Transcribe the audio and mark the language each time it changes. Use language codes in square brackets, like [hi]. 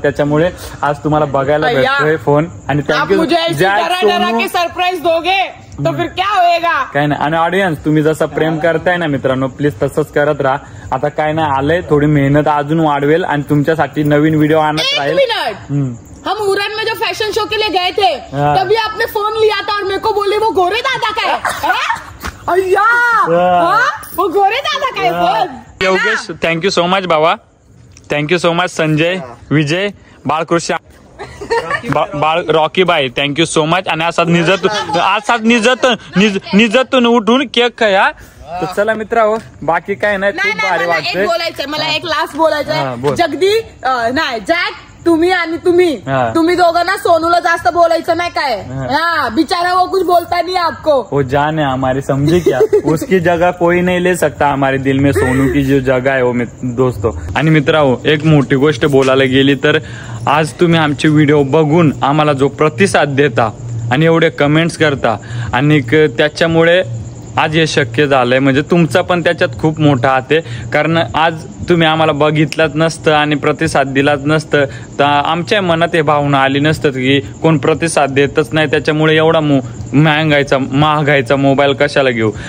[mr] त्याच्यामुळे आज तुम्हाला बघायला भेटतोय फोन. आणि थँक्यू [hi] सरप्राईज दोगे तो फिर क्या होएगा. [mr] काय नाही. आणि ऑडियन्स तुम्ही जसं प्रेम करताय ना मित्रांनो प्लीज तसंच करत राहा. आता काय नाही आलंय थोडी मेहनत अजून वाढवेल आणि तुमच्यासाठी नवीन व्हिडिओ आणत राहील. [hi] हम उड़न में जो फैशन शो के लिए गए थे तभी आपने फोन लिया था और मेरे को बोले वो गोरे दादा का है. अय्या वो गोरे दादा का है phone. [mr] Yogesh thank you so much बाबा. थँक्यू सो मच संजय विजय बाळकृष्ण बाळ रॉकी बाई थँक्यू सो मच. आणि असाच निजतून उठून केक खाया. तर चला मित्रांनो बाकी काय नाही खूप भारी वाटतंय. बोलायचंय मला एक लास्ट बोलायचंय. जगदी नाही जॅक तुम्ही दोघांना सोनूला जास्त बोलायचं नाही काय. [hi] बिचारा वो कुछ बोलता नहीं आपको. वो जान है हमारी समझे क्या. उसकी जगह कोई नहीं ले सकता हमारे दिल में. सोनू की जो जगह है वो दोस्तों. [mr] आणि मित्रांनो एक मोठी गोष्ट बोलायला गेली तर आज तुम्ही आमचे व्हिडिओ बघून आम्हाला जो प्रतिसाद देता आणि एवढे कमेंट्स करता आणि त्याच्यामुळे आज हे शक्य झालंय. म्हणजे तुमचा पण त्याच्यात खूप मोठा हात आहे. कारण आज तुम्ही आम्हाला बघितलंच नसतं आणि प्रतिसाद दिलाच नसतं तर आमच्या मनात हे भावना आली नसतं की कोण प्रतिसाद देतच नाही त्याच्यामुळे एवढा महागायचा मोबाईल कशाला घेऊ.